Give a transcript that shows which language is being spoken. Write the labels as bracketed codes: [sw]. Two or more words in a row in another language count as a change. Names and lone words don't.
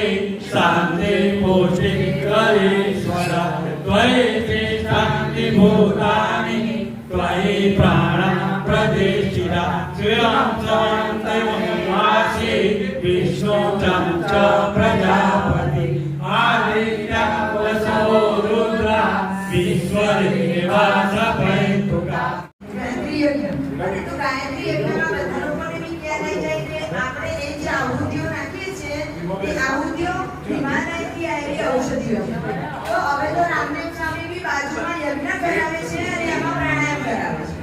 [sa] शान्ति पुष्टि करेश्वरा त्वयि शान्ति भूतानि त्वयि प्राण प्रतिष्ठिता श्रियं चन्द्रमासि विष्णु च प्रजापति आदित्य वसो रुद्रा विश्वदेवा सपैतुका. [gu] ગાયત્રી યજ્ઞમાં બધા લોકોને બી ખ્યાલ આવી જાય કે આપણે એ જે આહુતિઓ નાખીએ છીએ એ આહુતિઓ હિમાલયથી આવેલી ઔષધિઓ છે. તો હવે તો રામદેવ સ્વામી બી બાજુમાં યજ્ઞ કરાવે છે અને એમાં પ્રાણાયામ કરાવે છે.